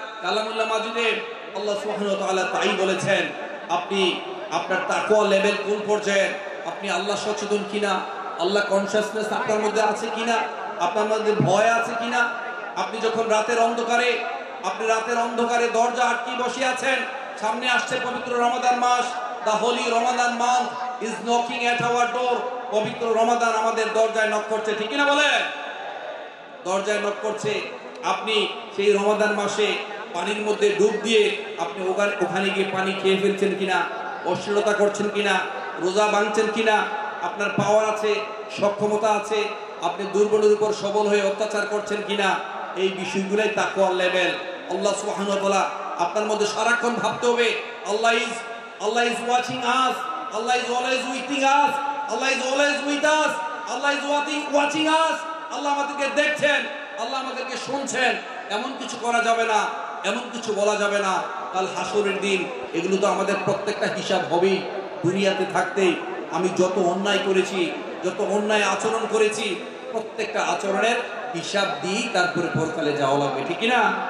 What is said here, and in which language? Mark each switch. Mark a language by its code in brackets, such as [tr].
[bn] কালামুল্লাহ মাজিদে আল্লাহ সুবহানাহু ওয়া তাআলা তাই বলেছেন, আপনি আপনার তাকওয়া লেভেল কোন পর্যায়ে, আপনি আল্লাহ সচেতন কিনা, আল্লাহ কনসিয়াসনেস আপনার মধ্যে আছে কিনা, আপনার মধ্যে ভয় আছে কিনা। আপনি যখন রাতের অন্ধকারে আপনি রাতের অন্ধকারে দরজা আটকে বসে আছেন, সামনে আসছে পবিত্র রমাদান মাস। [en] The holy Ramadan month is knocking at our door. [bn] পবিত্র রমাদান আমাদের দরজায় নক করছে, ঠিক কিনা বলেন? দরজায় নক করছে। আপনি সেই রমাদান মাসে পানির মধ্যে ডুব দিয়ে আপনি ওখানে গিয়ে পানি খেয়ে ফেলছেন কিনা, অশ্লীলতা করছেন কিনা, রোজা ভাঙছেন কিনা, আপনার পাওয়ার আছে, সক্ষমতা আছে, আপনি দুর্বলের উপর সবল হয়ে অত্যাচার করছেন কিনা, এই বিষয়গুলোই তাকওয়ার লেভেল। আল্লাহ সুবহানাহু ওয়া তাআলা আপনার মধ্যে সারাক্ষণ ভাবতে হবে, [en] Allah is watching us, Allah is always with us, Allah is always with us, Allah is watching us, [bn] আল্লাহ আমাদেরকে দেখছেন, আল্লাহ আমাদেরকে শুনছেন। এমন কিছু করা যাবে না, এমন কিছু বলা যাবে না। কাল হাসরের দিন এগুলো তো আমাদের প্রত্যেকটা হিসাব হবেই। দুনিয়াতে থাকতেই আমি যত অন্যায় করেছি, যত অন্যায় আচরণ করেছি, প্রত্যেকটা আচরণের হিসাব দিয়ে তারপরে পরকালে যাওয়া লাগবে, ঠিক কিনা?